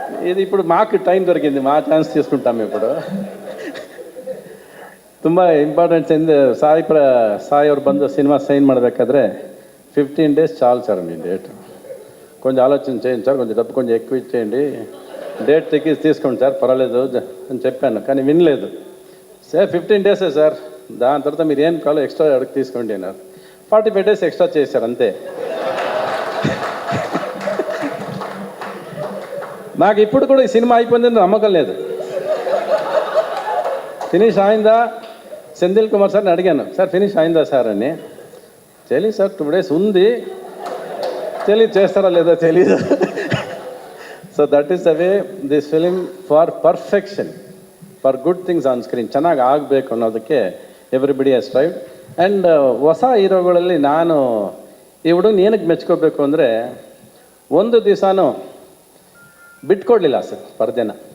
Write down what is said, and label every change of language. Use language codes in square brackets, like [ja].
[te] ఇది ఇప్పుడు మాకు టైం దొరికింది, మా ఛాన్స్ తీసుకుంటాము ఇప్పుడు. [kn] ತುಂಬ ಇಂಪಾರ್ಟೆಂಟ್ಸ್ ಇಂದ ಸಾಯಿ ಅವ್ರು ಬಂದು ಸಿನಿಮಾ ಸೈನ್ ಮಾಡಬೇಕಾದ್ರೆ [te] 15 days చాలు సార్ మీ డేట్. కొంచెం ఆలోచన చేయండి సార్, కొంచెం డబ్బు కొంచెం ఎక్కువ ఇచ్చేయండి, డేట్ తీసుకోండి సార్ పర్వాలేదు అని చెప్పాను. కానీ వినలేదు. సార్ 15 days సార్, దాని తర్వాత మీరు ఏం కావాలో ఎక్స్ట్రా అడిగి తీసుకోండి అన్నారు. 45 days ఎక్స్ట్రా చేశారు అంతే. నాకు ఇప్పుడు కూడా ఈ సినిమా అయిపోయిందని నమ్మకం లేదు. ఫినిష్ అయిందా సెంథిల్ కుమార్ సార్ని అడిగాను, సార్ ఫినిష్ అయిందా సార్ అని. తెలియదు సార్, 2 days ఉంది, తెలియదు చేస్తారా లేదా తెలీదు. [en] So that is the way this film for perfection, for good things on screen. [kn] ಚೆನ್ನಾಗಿ ಆಗಬೇಕು ಅನ್ನೋದಕ್ಕೆ [en] Everybody has tried. [kn] ಆ್ಯಂಡ್ ಹೊಸ ಹೀರೋಗಳಲ್ಲಿ ನಾನು ಈ ಹುಡುಗನ ಏನಕ್ಕೆ ಮೆಚ್ಕೋಬೇಕು ಅಂದರೆ, ಒಂದು ದಿವಸನೂ ಬಿಟ್ಕೊಡ್ಲಿಲ್ಲ ಸರ್ ಪರ್ದೆನ.